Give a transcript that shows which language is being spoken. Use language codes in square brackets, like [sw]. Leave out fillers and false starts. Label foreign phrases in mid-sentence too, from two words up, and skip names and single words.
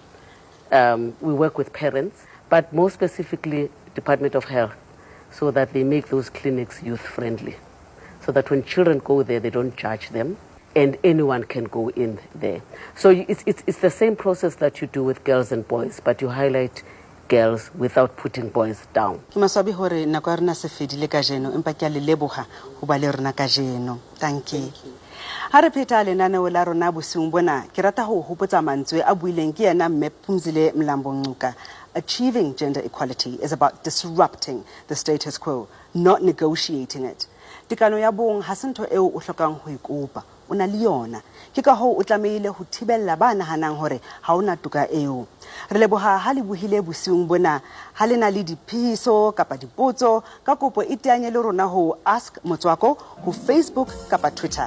[en] We work with parents, but more specifically Department of Health, so that they make those clinics youth-friendly, so that when children go there, they don't judge them, and anyone can go in there. So it's the same process that you do with girls and boys, but you highlight girls without putting boys down. [st] Masabi hore nako ya rena se fedile ka jeno empa ke a le leboga ho ba le rena ka jeno. [en] Thank you. [st] Ha re pheta lenaneo la rona bosiung bona ke rata ho hopotsa mantswe a buileng ke yena mme Phumzile Mlambo-Ngcuka. [en] Achieving gender equality is about disrupting the status quo, not negotiating it. [st] Tikano ya bong ha se ntho eo o hlokang ho ikopa, o na le yona. Ke ka hoo o tlamehile ho thibella ba nahanang hore ha ona toka eo. Re leboha ha le buhile bosiung bona, ha le na le diphiso kapa dipotso ka kopo iteanye le rona ho Ask Motswako ho Facebook kapa Twitter.